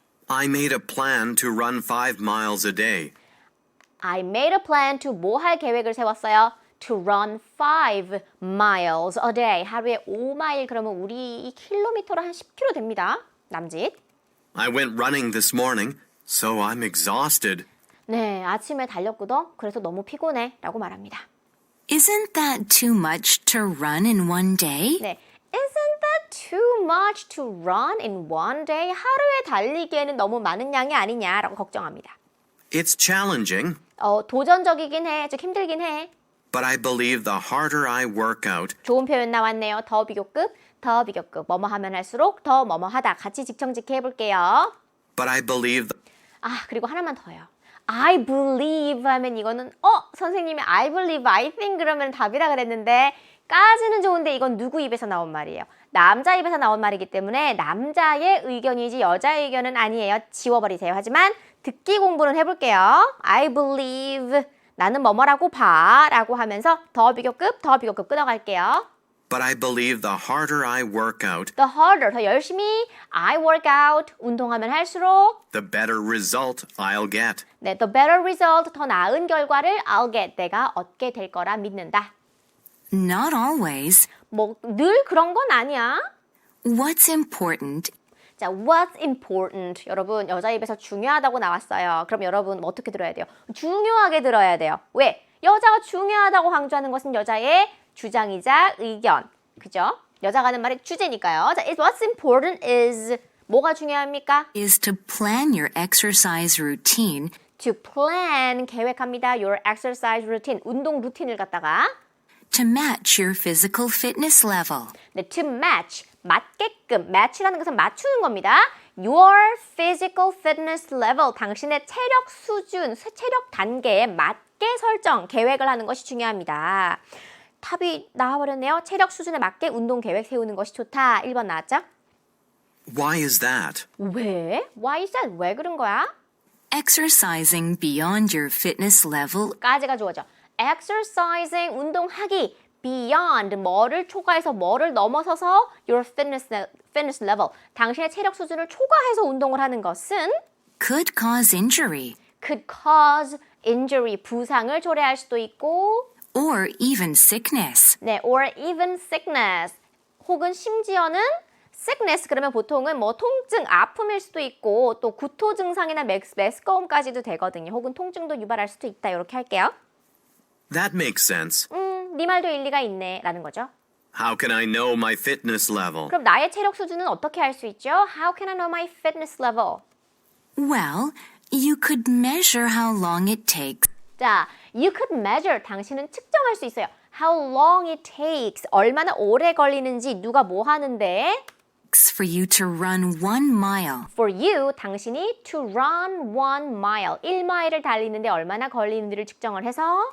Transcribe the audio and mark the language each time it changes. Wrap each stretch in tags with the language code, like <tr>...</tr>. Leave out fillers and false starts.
<en>I made a plan to run 5 miles a day. I made a plan to</en> <ko>뭐 할 계획을 세웠어요?</ko> <en>To run 5 miles a day.</en> <ko>하루에 5마일 그러면 우리 킬로미터로 한 10km 됩니다. 남짓.</ko> <en>I went running this morning, so I'm exhausted.</en> <ko>네, 아침에 달렸거든. 그래서 너무 피곤해 라고 말합니다.</ko> <en>Isn't that too much to run in one day? 네, Isn't that too much to run in one day?</en> <ko>하루에 달리기에는 너무 많은 양이 아니냐라고 걱정합니다.</ko> <en>It's challenging,</en> <ko>도전적이긴 해, 좀 힘들긴 해. but I believe the harder I work out, 좋은 표현 나왔네요. 더 비교급, 더 비교급. 뭐뭐 하면 할수록 더 뭐뭐 하다. 같이 직청직해 해볼게요.</ko> <en>but I believe</en> <ko>아, 그리고 하나만 더요. I believe 하면 이거는 선생님이</ko> <en>I believe, I think</en> <ko>그러면 답이라 그랬는데 까지는 좋은데 이건 누구 입에서 나온 말이에요? 남자 입에서 나온 말이기 때문에 남자의 의견이지 여자의 의견은 아니에요. 지워버리세요. 하지만 듣기 공부는 해볼게요. I believe 나는 뭐뭐라고 봐 라고 하면서 더 비교급 끊어갈게요.</ko> <en>but I believe the harder I work out, The harder,</en> <ko>더 열심히</ko> <en>I work out,</en> <ko>운동하면 할수록</ko> <en>the better result I'll get.</en> <ko>네,</ko> <en>the better result,</en> <ko>더 나은 결과를</ko> <en>I'll get,</en> <ko>내가 얻게 될 거라 믿는다.</ko> <en>Not always.</en> <ko>뭐 늘 그런 건 아니야.</ko> <en>What's important 자, what's important?</en> <ko>여러분, 여자 입에서 중요하다고 나왔어요. 그럼 여러분 어떻게 들어야 돼요? 중요하게 들어야 돼요. 왜? 여자가 중요하다고 강조하는 것은 여자의 주장이자 의견. 그죠? 여자가 하는 말이 주제니까요. 자,</ko> <en>what's important is</en> <ko>뭐가 중요합니까?</ko> <en>is to plan your exercise routine</en> <ko>To plan, 계획합니다.</ko> <en>Your exercise routine,</en> <ko>운동 루틴을 갖다가</ko> <en>to match your physical fitness level.</en> <ko>네, to match, 맞게끔, match라는 것은 맞추는 겁니다.</ko> <en>Your physical fitness level,</en> <ko>당신의 체력 수준, 체력 단계에 맞게 설정, 계획을 하는 것이 중요합니다. 답이 나와버렸네요. 체력 수준에 맞게 운동 계획 세우는 것이 좋다. 1번 나왔죠?</ko> <en>Why is that?</en> <ko>왜?</ko> <en>Why is that?</en> <ko>왜 그런 거야?</ko> <en>Exercising beyond your fitness level</en> <ko>까지가 주어져. Exercising, 운동하기. Beyond, 뭐를 초과해서 뭐를 넘어서서</ko> <en>your fitness level,</en> <ko>당신의 체력 수준을 초과해서 운동을 하는 것은</ko> <en>could cause injury could cause injury,</en> <ko>부상을 초래할 수도 있고</ko> <en>or even sickness.</en> <ko>네,</ko> <en>or even sickness,</en> <ko>혹은 심지어는 sickness, 그러면 보통은 뭐 통증, 아픔일 수도 있고 또 구토 증상이나 메스꺼움까지도 되거든요. 혹은 통증도 유발할 수도 있다. 이렇게 할게요.</ko> <en>That makes sense.</en> <ko>네 말도 일리가 있네 라는 거죠.</ko> <en>How can I know my fitness level?</en> <ko>그럼 나의 체력 수준은 어떻게 알 수 있죠?</ko> <en>How can I know my fitness level? Well, you could measure how long it takes</en> <ko>자,</ko> <en>you could measure,</en> <ko>당신은 측정할 수 있어요.</ko> <en>How long it takes,</en> <ko>얼마나 오래 걸리는지, 누가 뭐 하는데</ko> <en>for you to run 1 mile.</en> <ko>For you, 당신이</ko> <en>to run 1 mile,</en> <ko>1마일을 달리는데 얼마나 걸리는지를 측정을 해서</ko>